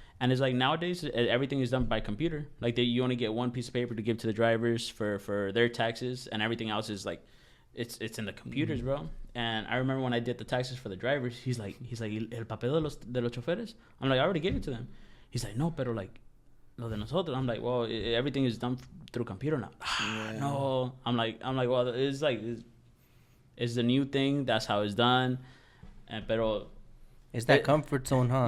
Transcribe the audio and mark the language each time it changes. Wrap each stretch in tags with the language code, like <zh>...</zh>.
<en>And it's like nowadays everything is done by computer. Like you only get one piece of paper to give to the drivers for their taxes, and everything else is like it's in the computers, bro. And I remember when I did the taxes for the drivers, he's like</en> <es>el papel de los choferes.</es> <en>I'm like, I already gave it to them. He's like,</en> <es>no, pero</es> <en>like</en> <es>lo de nosotros.</es> <en>I'm like, well, everything is done through computer now. No, I'm like, well, it's like it's the new thing. That's how it's done.</en> <es>Pero</es> <en>it's that comfort zone, huh?</en>